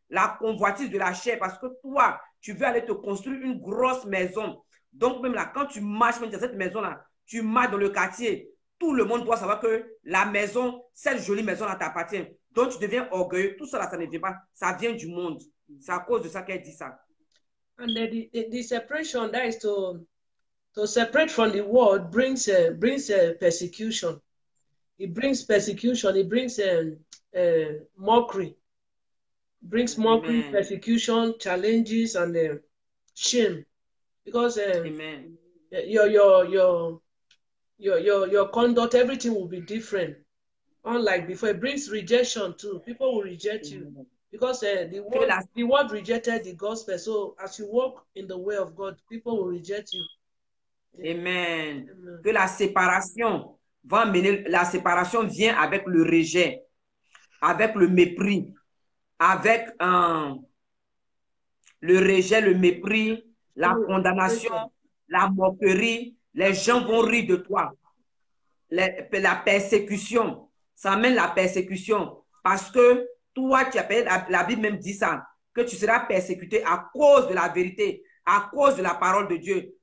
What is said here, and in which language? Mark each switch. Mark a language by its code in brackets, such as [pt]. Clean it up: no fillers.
[fr] La convoitise de la chair, parce que toi, tu veux aller te construire une grosse maison. Donc même là, quand tu marches dans cette maison-là, tu marches dans le quartier, tout le monde doit savoir que la maison, cette jolie maison-là t'appartient. Donc tu deviens orgueilleux. Tout ça là, ça ne vient pas. Ça vient du monde. C'est à cause de ça qu'elle dit ça. [en] And the separation, that is to separate from the world brings persecution. It brings persecution. It brings mockery. It brings mockery, Amen. Persecution, challenges, and shame. Because your your conduct, everything will be different. Unlike before, it brings rejection too. People will reject you because the world rejected the gospel. So as you walk in the way of God, people will reject you. Amen. Amen. [fr] Que la séparation va amener, la séparation vient avec le rejet, avec le mépris, avec le rejet, le mépris, la condamnation, la moquerie. Les gens vont rire de toi. La persécution, ça amène la persécution parce que toi, tu appelles, la Bible même dit ça, que tu seras persécuté à cause de la vérité, à cause de la parole de Dieu.